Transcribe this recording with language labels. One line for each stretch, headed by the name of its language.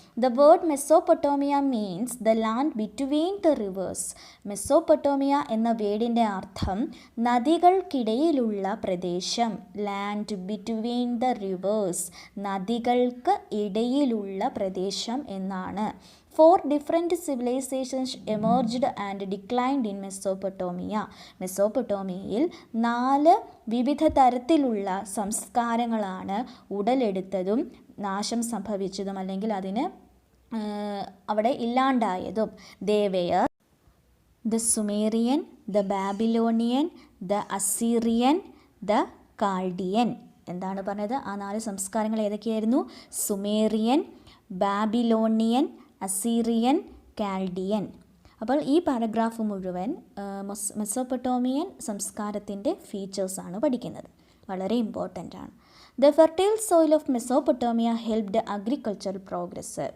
English: The word Mesopotamia means the land between the rivers.
Malayalam: Mesopotamia എന്ന വേർഡിൻ്റെ അർത്ഥം നദികൾക്കിടയിലുള്ള പ്രദേശം.
English: land between the rivers,
Malayalam: നദികൾക്ക് ഇടയിലുള്ള പ്രദേശം എന്നാണ്.
English: 4 different civilizations emerged and declined in Mesopotamia.
Malayalam: മെസോപ്പൊട്ടോമിയയിൽ 4 വിവിധ തരത്തിലുള്ള സംസ്കാരങ്ങളാണ് ഉടലെടുത്തതും നാശം സംഭവിച്ചതും അല്ലെങ്കിൽ അതിന് അവിടെ ഇല്ലാണ്ടായതും.
English: They were the Sumerian, the Babylonian, the Assyrian, the Chaldean.
Malayalam: എന്താണ് പറഞ്ഞത്? ആ 4 സംസ്കാരങ്ങൾ ഏതൊക്കെയായിരുന്നു? Sumerian, Babylonian, Assyrian, Chaldean. അപ്പോൾ ഈ പാരഗ്രാഫ് മുഴുവൻ മെസോപ്പൊട്ടോമിയൻ സംസ്കാരത്തിൻ്റെ ഫീച്ചേഴ്സാണ് പഠിക്കുന്നത്. വളരെ ഇമ്പോർട്ടൻ്റ് ആണ്.
English: The fertile soil of Mesopotamia helped agricultural progress.